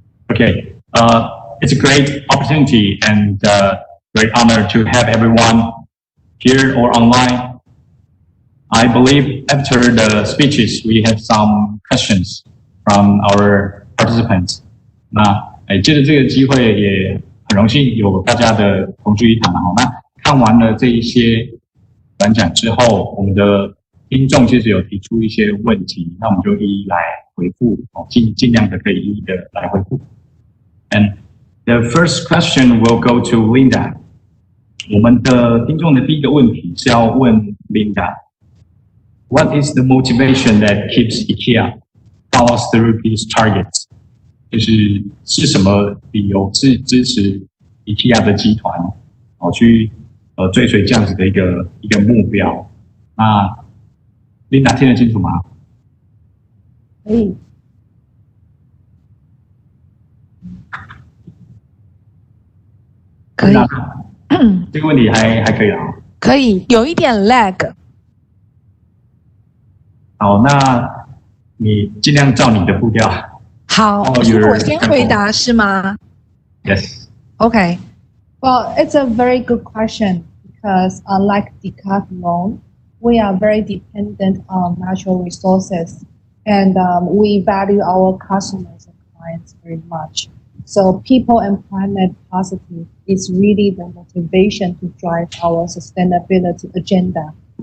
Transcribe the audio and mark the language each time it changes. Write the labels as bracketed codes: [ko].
[en] Okay. It's a great opportunity and great honor to have everyone here or online. I believe after the speeches, we have some questions from our participants. [zh] 那借着这个机会，也很荣幸有大家的同聚一堂。好，那看完了这一些短讲之后，我们的听众其实有提出一些问题，那我们就一一来回复，尽量的可以一一的来回复。 [en] And the first question will go to Linda. [zh] 我们的听众的第一个问题是要问 Linda。 [en] What is the motivation that keeps IKEA follows through these targets? [zh] 是什么理由支持 IKEA 的集团去追随这样子的一个目标？那 Linda 听得清楚吗？可以。可以。这个问题还可以啊。可以，有一点 lag。好，那你尽量照你的步调。好，我先回答是吗？ [en] Yes. Okay. Well, it's a very good question because unlike Decathlon, we are very dependent on natural resources and we value our customers and clients very much. So people and planet positive is really the motivation to drive our sustainability agenda.